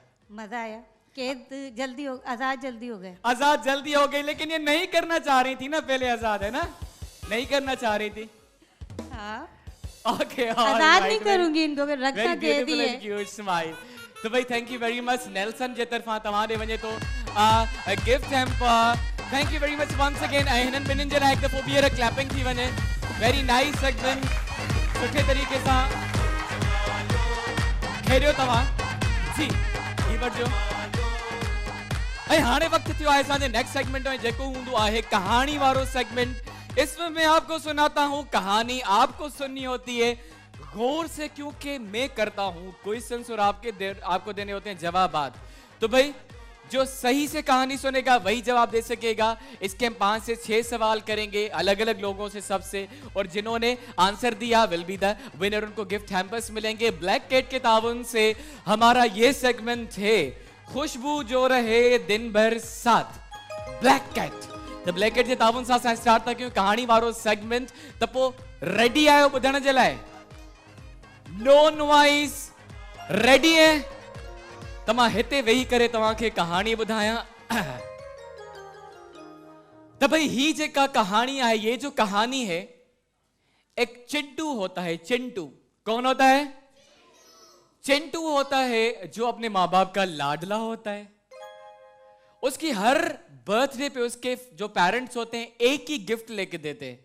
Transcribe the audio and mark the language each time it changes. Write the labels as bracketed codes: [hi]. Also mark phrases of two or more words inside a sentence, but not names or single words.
[hi] मजा आया। कैद जल्दी हो, आजाद जल्दी हो गए। आजाद जल्दी हो गई, लेकिन ये नहीं करना चाह रही थी ना पहले, आजाद है ना, नहीं करना चाह रही थी। हाँ ओके आजाद नहीं करूंगी इनको, फिर रखना दे दी है। [en] cute smile. [sd] तो भाई [en] thank you very much [sd] नेल्सन जे तरफा तव्हां ॾे वञे तो [en] gift hamper. thank you very much once again. [sd] हिननि ॿिन्हिनि जे लाइ हिकु दफ़ो ॿीहर क्लैपिंग थी वञे। [en] very nice segment, [sd] सुठे तरीक़े सां खेॾियो तव्हां। जी ही वठिजो। ऐं हाणे वक़्तु थियो आहे असांजे [en] next segment [sd] में, जेको हूंदो आहे कहानी वारो सेगमेंट। [hi] इसमें मैं आपको सुनाता हूँ कहानी, आपको सुननी होती है गौर से, क्योंकि मैं करता हूँ क्वेश्चंस और आपको देने होते हैं जवाबात। तो भाई जो सही से कहानी सुनेगा वही जवाब दे सकेगा। इसके हम 5 से 6 सवाल करेंगे अलग अलग लोगों से, सबसे, और जिन्होंने आंसर दिया [en] will be the winner. [hi] उनको [en] gift hampers [hi] मिलेंगे ब्लैक कैट के ताउन से। हमारा ये सेगमेंट है खुशबू जो रहे दिन भर साथ, ब्लैक कैट। [sd] तो ब्लैक कैट जे ताउन सां स्टार्ट था क्यों कहानी वारो सेगमेंट। त पो रेडी आयो ॿुधण जे लाइ? [hi] नॉन वाइस रेडी है? [sd] त मां हिते वेही करे तव्हांखे कहानी ॿुधायां। त भाई ही जेका कहानी [hi] है, ये जो कहानी है, एक चिंटू होता है। चिंटू कौन होता है? चिंटू होता है जो अपने माँ बाप का लाडला होता है। उसकी हर बर्थडे पे उसके जो पेरेंट्स होते हैं एक ही गिफ्ट लेके देते हैं।